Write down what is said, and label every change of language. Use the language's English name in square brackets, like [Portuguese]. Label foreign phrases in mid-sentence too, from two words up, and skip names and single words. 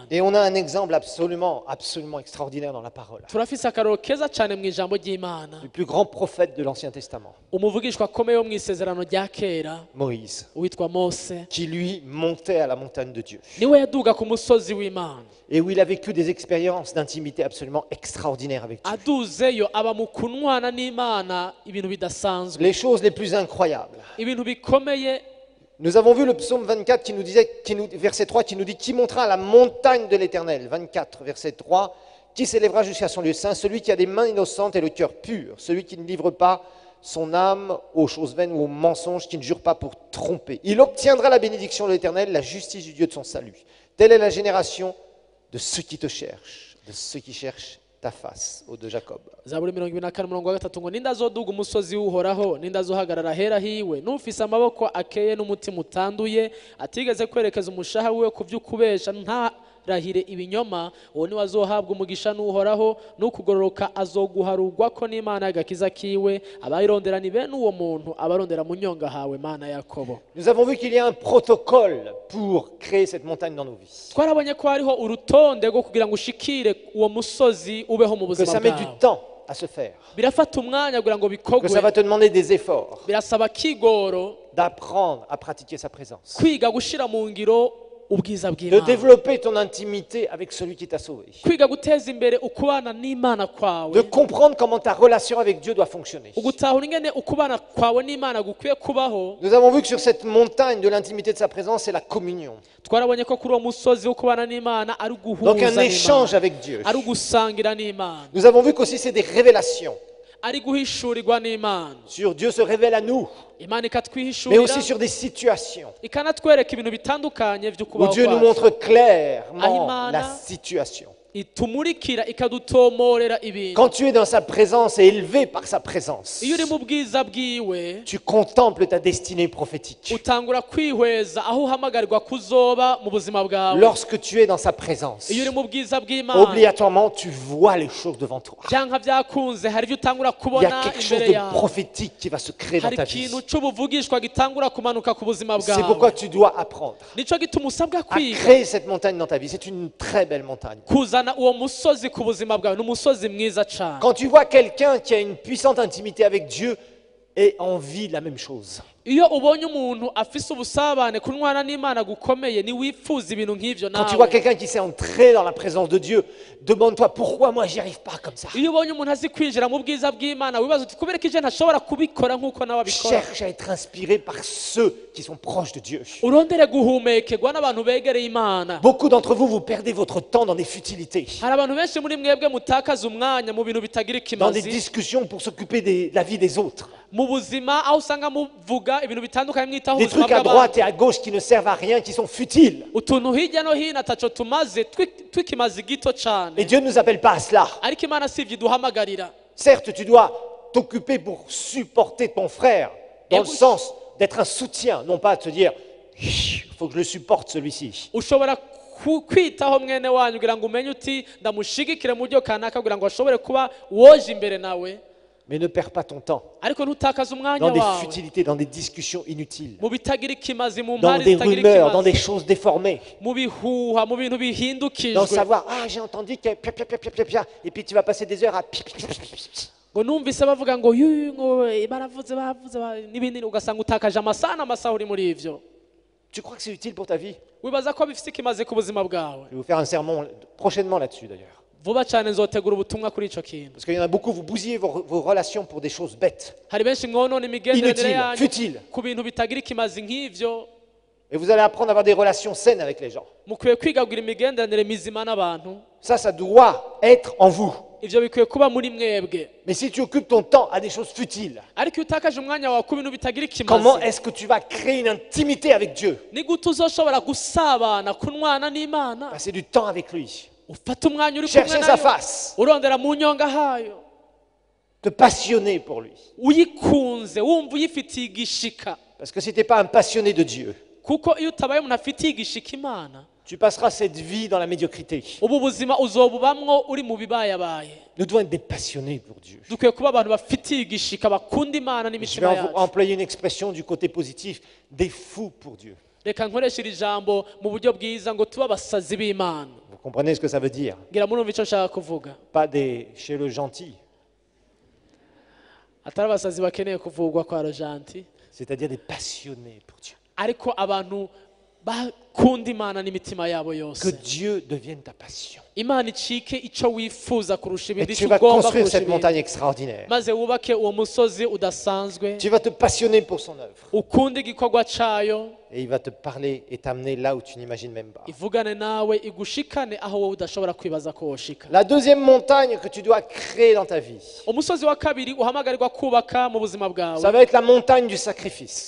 [French] Et on a un exemple absolument extraordinaire dans la parole. [Rundi] Turafise akaroro keza cane mu ijambo ry'Imana. [French] Le plus grand prophète de l'Ancien Testament, [Rundi] Umuvugishwa akomeye wo mu isezerano rya kera Moïse, witwa Mose [French] qui lui montait à la montagne de Dieu. [Rundi] niwe yaduga ku musozi w'Imana. [French] Et où il a vécu des expériences d'intimité absolument extraordinaires avec Dieu. [Rundi] Aduzeyo aba mu kunwana n'Imana ibintu bidasanzwe, [French] Les choses les plus incroyables. [Rundi] ibintu bikomeye. [French] Nous avons vu le psaume 24 qui nous disait, verset 3, qui nous dit « Qui montera la montagne de l'Éternel ?» 24, verset 3. « Qui s'élèvera jusqu'à son lieu saint? Celui qui a des mains innocentes et le cœur pur. Celui qui ne livre pas son âme aux choses vaines ou aux mensonges, qui ne jure pas pour tromper. Il obtiendra la bénédiction de l'Éternel, la justice du Dieu de son salut. Telle est la génération de ceux qui te cherchent, de ceux qui cherchent ta face. » Au de Jacob. [Rundi] Zaburi 24:3 ngo ninde azoduga umusozi w'uhoraho, ninde azohagarara hera hiwe, n'ufise amaboko akeye n'umutima utanduye, atigeze kwerekeza umushaha wiwe ku vy'ukubesha ntarahire ibinyoma, uwo niwe azohabwa umugisha n'uhoraho, n'ukugororoka azoguharugwako n'Imana y'agakiza kiwe. Abayirondera ni bene uwo muntu, abarondera mu nyonga hawe Mana Yakobo. [French] Nous avons vu qu'il y a un protocole pour créer cette montagne dans nos vies. [Rundi] Twarabonye ko hariho urutonde rwo kugira ngo ushikire uwo musozi ubeho mu [French] Que [Rundi] buzima [French] ça met du [Rundi] bwawe. [French] temps à se faire. [Rundi] Birafata umwanya kugira ngo [French] Que [Rundi] bikogwe, [French] ça va te demander des efforts. [Rundi] birasaba kigoro [French] D'apprendre à pratiquer sa présence. [Rundi] kwiga gushira mu ngiro ubwiza [French] De [Rundi] bw'Imana, [French] développer ton intimité avec celui qui t'a sauvé. [Rundi] kwiga guteza imbere ukubana n'Imana [French] De [Rundi] kwawe, [French] comprendre comment ta relation avec Dieu doit fonctionner. [Rundi] ugutahura ingene ukubana kwawe n'Imana gukwiye kubaho. [French] Nous avons vu que sur cette montagne de l'intimité de sa présence, c'est la communion. [Rundi] Twarabonye ko kuri uwo musozi wo kubana n'Imana ari [French] Donc un [Rundi] uguhuza [French] échange [Rundi] n'Imana, [French] avec Dieu. [Rundi] ari ugusangira n'Imana, [French] Nous avons vu qu'aussi c'est des révélations. [Rundi] ari guhishurirwa n'Imana. [French] Sur Dieu se révèle à nous, [Rundi] Imana [French] mais [Rundi] ikatwihishurira, [French] aussi sur des situations [Rundi] ikanatwereka ibintu bitandukanye [French] où [Rundi] vy'ukubaho [French] Dieu nous [Rundi] kwacu. [French] montre clairement [Rundi] Ahimana. [French] la situation. [Rundi] itumurikira ikadutomorera ibintu [French] Quand tu es dans sa présence et élevé par sa présence, [Rundi] iyo uri mu bwiza bwiwe [French] tu contemples ta destinée prophétique. [Rundi] utangura kwihweza aho uhamagarirwa kuzoba mu buzima bwawe [French] Lorsque tu es dans sa présence, [Rundi] iyo uri mu bwiza bw'Imana [French] obligatoirement, tu vois les choses devant toi. [Rundi] byanka byakunze hari ibyo utangura [French] Il y a [Rundi] kubona [French] quelque chose [Rundi] imbere [French] de [Rundi] yawe [French] prophétique qui va se créer dans [Rundi] hari [French] ta vie. [Rundi] ikintu cy'ubuvugishwa gitangura kumanuka ku buzima [French] C'est pourquoi [Rundi] bwawe [French] tu dois apprendre [Rundi] nico gituma usabwa [French] à [Rundi] kwiga [French] créer cette montagne dans ta vie. C'est une très belle montagne. [Rundi] kuzana uwo musozi ku buzima bwawe ni umusozi mwiza cyane [French] Quand tu vois quelqu'un qui a une puissante intimité avec Dieu et envie de la même chose, [Rundi] iyo ubonye umuntu afise ubusabane kunwana n'Imana gukomeye ni wifuza ibintu nk'ivyo [French] quand tu vois [Rundi] nawe [French] quelqu'un qui s'est entré dans la présence de Dieu, demande-toi pourquoi moi j'y arrive pas comme ça. [Rundi] iyo ubonye umuntu azi kwinjira mu bwiza bw'Imana wibaza uti kubera ko ije ntashobora kubikora nk'uko nawe abikora [French] Cherche à être inspiré par ceux qui sont proches de Dieu. [Rundi] urondere guhumekerwa n'abantu begereye Imana [French] Beaucoup d'entre vous, vous perdez votre temps dans des futilités, [Rundi] hari abantu benshi muri mwebwe mutakaza umwanya mu bintu bitagira [French] dans des [Rundi] ikimazi [French] discussions pour s'occuper de la vie des autres. [Rundi] mu buzima aho usanga muvuga ibintu bitandukanye mwitaho [French] Des [Rundi] ubuzima [French] trucs à [Rundi] bw'abantu [French] droite et à gauche qui ne servent à rien, qui sont futiles. [Rundi] utuntu hirya no hino ataco tumaze twikimaze gito [French] Et [Rundi] cane [French] Dieu ne nous appelle pas à cela. [Rundi] ariko Imana si ivyo iduhamagarira [French] Certes, tu dois t'occuper pour supporter ton frère, dans le sens d'être un soutien, non pas de te dire, il faut que je le supporte celui-ci. [Rundi] ushobora kwitaho mwene wanyu kugira ngo umenye uti ndamushigikire mu buryo kanaka kugira ngo ashobore kuba woje imbere nawe [French] Mais ne perds pas ton temps [Rundi] ariko ntutakaze umwanya [French] dans des [Rundi] wawe [French] futilités, dans des discussions inutiles, [Rundi] mu bitagira ikimazi mu [French] dans [Rundi] mpari [French] des [Rundi] zitagira [French] rumeurs, dans des [Rundi] ikimazi [French] choses déformées, [Rundi] mu bihuha mu bintu [French] dans [Rundi] bihindukijwe [French] savoir, ah j'ai entendu que pia, pia, pia, pia, pia, pia, et puis tu vas passer des heures à pia, pia, pia, pia, pia. [Rundi] ngo numvise bavuga ngo yuyu ngo baravuze n'ibindi ugasanga utakaje amasaha n'amasaha uri muri ivyo [French] Tu crois que c'est utile pour ta vie? [Rundi] wibaza ko bifite ikimazi ku buzima bwawe [French] Je vais vous faire un sermon prochainement là-dessus d'ailleurs. [Rundi] vuba cyane nzotegura ubutumwa kuri ico kintu [French] Parce qu'il y en a beaucoup, vous bousillez vos relations pour des choses bêtes, [Rundi] hari benshi mwonona imigenderanire [French] inutiles, [Rundi] yanyu [French] futiles. [Rundi] ku bintu bitagira ikimazi nk'ivyo [French] Et vous allez apprendre à avoir des relations saines avec les gens. [Rundi] mukwiye kwigagura imigenderanire mizima n'abantu [French] Ça doit être en vous. [Rundi] ivyo bikwiye kuba muri mwebwe [French] Mais si tu occupes ton temps à des choses futiles, [Rundi] ariko iyo utakaje umwanya wawe ku bintu bitagira [French] comment [Rundi] ikimazi [French] est-ce que tu vas créer une intimité avec Dieu? [Rundi] ni gute uzoshobora gusabana kunwana n'Imana [French] Passer du temps avec lui, [Rundi] ufata umwanya uri kumwe [French] chercher sa [Rundi] nayo [French] face, [Rundi] urondera mu nyonga hayo [French] te passionner pour lui. [Rundi] uyikunze wumva uyifitiye igishika [French] Parce que si tu n'es pas un passionné de Dieu, [Rundi] kuko iyo utabaye umuntu afitiye igishika Imana [French] tu passeras cette vie dans la médiocrité. [Rundi] ubu buzima uzobubamwo uri mu bibayabaye [French] Nous devons être des passionnés pour Dieu. [Rundi] dukwiye kuba abantu bafitiye igishika bakunda Imana [French] Je vais [Rundi] n'imitima yacu [French] employer une expression du côté positif, des fous pour Dieu. [Rundi] reka nkoreshe iri jambo mu buryo bwiza ngo tube abasazi b'Imana [French] Vous comprenez ce que ça veut dire? [Rundi] ngira murumva icyo nshaka kuvuga [French] Pas des chez le gentil, [Rundi] atari abasazi bakeneye kuvugwa kwa rojanti [French] c'est-à-dire des passionnés pour Dieu. [Rundi] ariko abantu bakunda Imana n'imitima yabo [French] Que [Rundi] yose [French] Dieu devienne ta passion. [Rundi] Imana icike icyo wifuza kurusha [French] Et [Rundi] ibindi [French] tu [Rundi] icyo [French] vas [Rundi] ugomba [French] construire [Rundi] kurusha [French] cette [Rundi] ibindi [French] montagne extraordinaire. [Rundi] maze wubake uwo musozi udasanzwe [French] Tu vas te passionner pour son œuvre. [Rundi] ukunde igikorwa cyayo [French] Et il va te parler et t'amener là où tu n'imagines même pas. [Rundi] ivugane nawe igushikane aho wowe udashobora kwibaza ko woshika [French] La deuxième montagne que tu dois créer dans ta vie, [Rundi] umusozi wa kabiri uhamagarirwa kubaka mu buzima bwawe [French] ça va être la montagne du sacrifice.